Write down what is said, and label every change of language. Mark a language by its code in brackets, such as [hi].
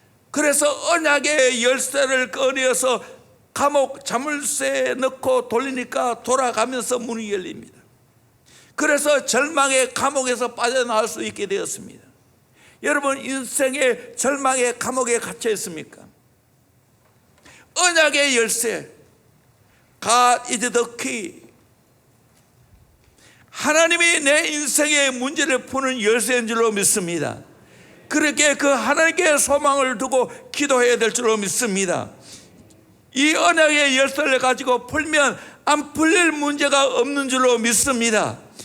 [ko] 그래서 언약의 열쇠를 꺼내어서 감옥 자물쇠에 넣고 돌리니까 돌아가면서 문이 열립니다. 그래서 절망의 감옥에서 빠져나올 수 있게 되었습니다. 여러분, 인생의 절망의 감옥에 갇혀 있습니까? 언약의 열쇠, [en] God is the key. [ko] 하나님이 내 인생의 문제를 푸는 열쇠인 줄로 믿습니다. 그렇게 그 하나님께 소망을 두고 기도해야 될 줄로 믿습니다. 이 언약의 열쇠를 가지고 풀면 안 풀릴 문제가 없는 줄로 믿습니다.